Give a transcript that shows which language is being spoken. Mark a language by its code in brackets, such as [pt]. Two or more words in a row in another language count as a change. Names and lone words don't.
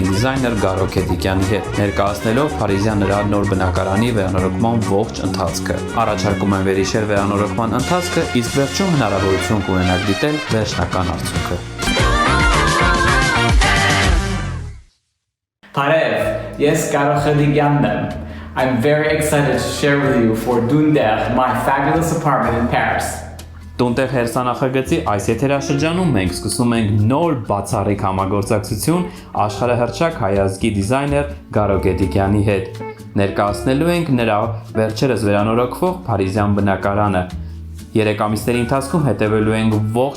[hy] դիզայներ Գարո Քեդիկյանի հետ, ներկայացնելով փարիզյան նրա նոր բնակարանի վերանորոգման ողջ ընթացքը։ Առաջարկում եմ վերհիշել վերանորոգման ընթացքը, իսկ վերջում հնարավորություն կունենաք դիտել վերջնական արդյունքը։ Բարև, ես Գարո Քեդիկյանն եմ։ [en] I'm very excited to share with you for Dundee, my fabulous apartment in Paris. [hy] Տունտեղ հերսանախագծի այս եթերաշրջանում մենք սկսում ենք նոր բացառիկ համագործակցություն աշխարհահռչակ հայազգի դիզայներ Գարո Քեդիկյանի հետ։ Ներկայացնելու ենք նրա վերջերս վերանորոգվող փարիզյան բնակարանը։ 3 ամիսների ընթացքում հետևելու ենք ողջ